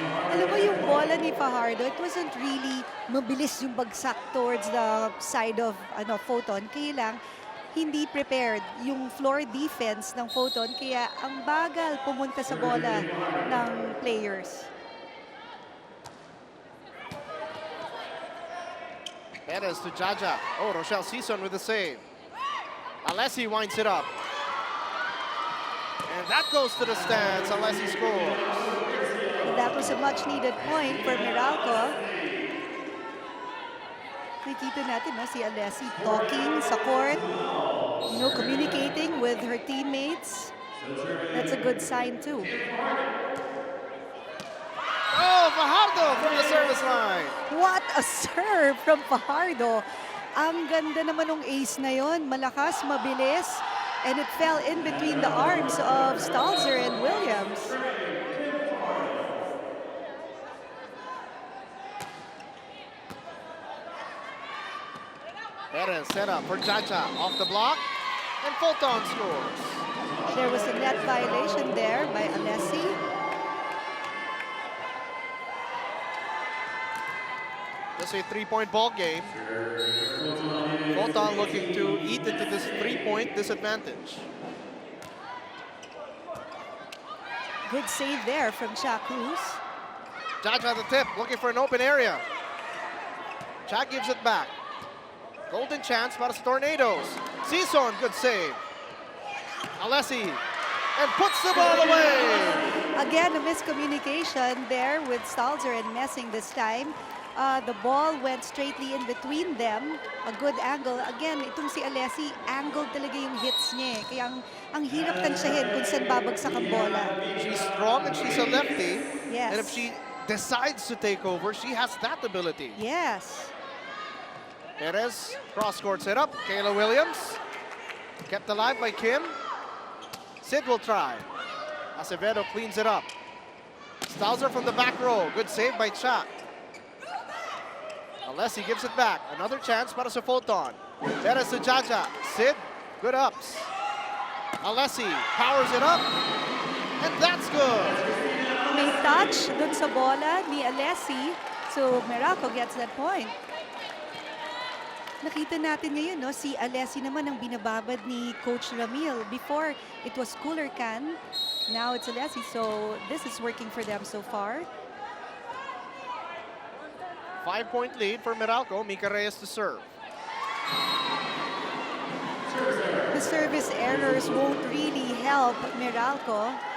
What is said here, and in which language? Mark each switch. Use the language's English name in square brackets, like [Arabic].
[Filipino] Alam mo yung bola ni Fajardo, [English] it wasn't really [Filipino] mabilis yung bagsak [English] towards the side of [Filipino] Photon. Kaya lang, hindi prepared yung floor defense ng Photon. Kaya ang bagal pumunta sa bola ng players. [English] Perez to Jaja. Oh, Rochelle Sison with the save. Alessi winds it up. And that goes to the stands. Alessi scores. That was a much-needed point for Meralco. [Filipino] Nakikita natin si [English] Alessi talking sa court, communicating with her teammates. That's a good sign too. Oh, Fajardo from the service line. What a serve from Fajardo. [Filipino] Ang ganda naman ng ace na yon. Malakas, mabilis. [English] And it fell in between the arms of Stalzer and Williams. Perez set up for Jaja off the block. And Photon scores. There was a net violation there by Alessi. Just a 3-point ball game. Photon looking to eat into this 3-point disadvantage. Good save there from Cha Cruz. Jaja the tip, looking for an open area. Cha gives it back. Golden chance para sa Tornadoes. Sison, good save. Alessi, and puts the ball away. Again, a miscommunication there with Stalzer and Messing this time. The ball went straightly in between them. A good angle. Again, [Filipino] itong si [English] Alessi, angled talaga yung hits niya. [Filipino] Kaya ang hirap tansyahin kung saan babagsak ang bola. [English] She's strong and she's a lefty. Yes. And if she decides to take over, she has that ability. Yes. Perez, cross-court set up. Kayla Williams, kept alive by Kim. Sid will try. Acevedo cleans it up. Stalzer from the back row. Good save by Cha. Alessi gives it back. Another chance para sa Photon. Perez to Jaja. Sid, good ups. Alessi powers it up, and that's good. [Filipino] May touch dun sa bola ni Alessi. [English] So, Meralco gets that point. [Filipino] Nakita natin ngayon, no, si Alessi naman ang binababad ni Coach Ramil. [English] Before, it was Cooler Can. Now it's Alessi. So, this is working for them so far. 5-point lead for Meralco. Mika Reyes to serve. The service errors won't really help Meralco.